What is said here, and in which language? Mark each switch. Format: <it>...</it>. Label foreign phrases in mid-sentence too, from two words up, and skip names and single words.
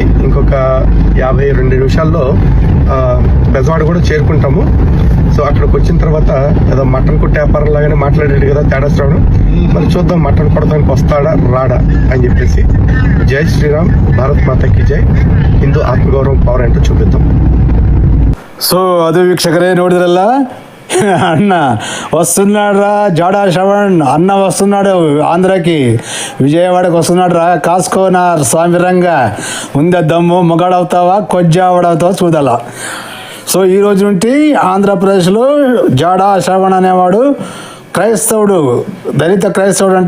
<te>ఇంకొక 52 నిమిషాల్లో బెజవాడ కూడా చేరుకుంటాము. సో అక్కడికి వచ్చిన తర్వాత ఏదో మటన్ కొట్టే వ్యాపారం లాగానే మాట్లాడాడు కదా తేడా శ్రావణ్. మరి చూద్దాం మటన్ కొడడానికి వస్తాడా రాడా అని చెప్పేసి.</te> <hi>जय श्रीराम, भारत माताकी जय.</hi> <te>హిందూ ఆత్మగౌరవం పవర్ ఏంటో చూపిద్దాం.</te> <kn>ಸೊ ಅದು ವೀಕ್ಷಕರೇ ನೋಡಿದ್ರಲ್ಲ,</kn> <te>అన్న వస్తున్నాడు రా జాడా శ్రవణ్ అన్న వస్తున్నాడు ఆంధ్రాకి, విజయవాడకి వస్తున్నాడు రా, కాసుకో నా స్వామి రంగా, ఉందే దమ్ము, మొగాడవుతావా కొజ్జావడవుతావా చూడాల. సో ఈ రోజు నుండి ఆంధ్రప్రదేశ్లో జాడా శ్రవణ్ అనేవాడు క్రైస్తవుడు, దళిత క్రైస్తవుడు అంట.</te>